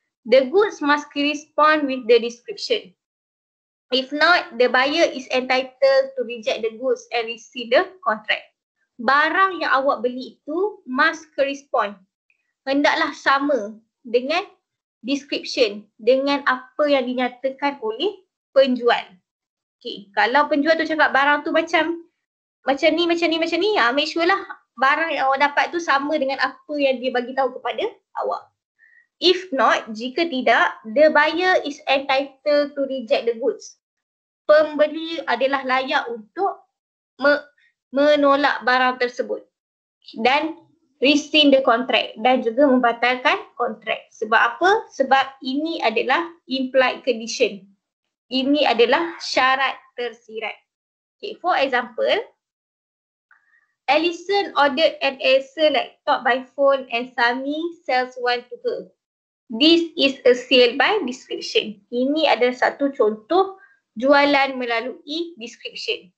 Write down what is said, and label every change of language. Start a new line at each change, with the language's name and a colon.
English: The goods must correspond with the description. If not, the buyer is entitled to reject the goods and rescind the contract.
Malay: Barang yang awak beli itu
English: must correspond.
Malay: Hendaklah sama dengan description, dengan apa yang dinyatakan oleh penjual. Okay. Kalau penjual tu cakap barang tu macam ni, make sure lah barang yang awak dapat tu sama dengan apa yang dia bagi tahu kepada awak.
English: If not,
Malay: jika tidak,
English: the buyer is entitled to reject the goods.
Malay: Pembeli adalah layak untuk menolak barang tersebut dan
English: rescind the contract
Malay: dan juga membatalkan kontrak. Sebab apa? Sebab ini adalah implied condition. Ini adalah syarat tersirat.
English: Okay, for example, Alison ordered an Acer laptop by phone and Sami sells one to her. This is a sale by description.
Malay: Ini adalah satu contoh jualan melalui description.